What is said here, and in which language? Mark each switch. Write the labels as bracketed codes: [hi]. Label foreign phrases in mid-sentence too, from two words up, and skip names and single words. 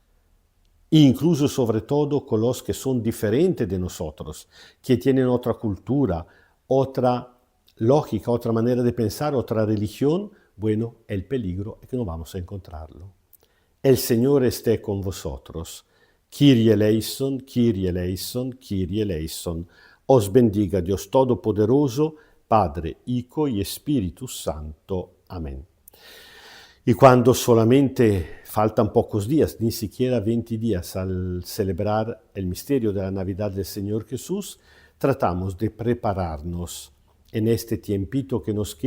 [es] Incluso sobre todo con los que son diferentes de nosotros, que tienen otra cultura, otra lógica, otra manera de pensar, otra religión. Bueno, el peligro es que no vamos a encontrarlo. El Señor esté con vosotros. [el] Κύριε ελέησον, Κύριε ελέησον, Κύριε ελέησον. [es] Os bendiga Dios Todopoderoso, Padre, Hijo y Espíritu Santo. Amén. Y cuando solamente faltan pocos días, ni siquiera 20 días al celebrar el misterio de la Navidad del Señor Jesús, tratamos de prepararnos en este tiempito que nos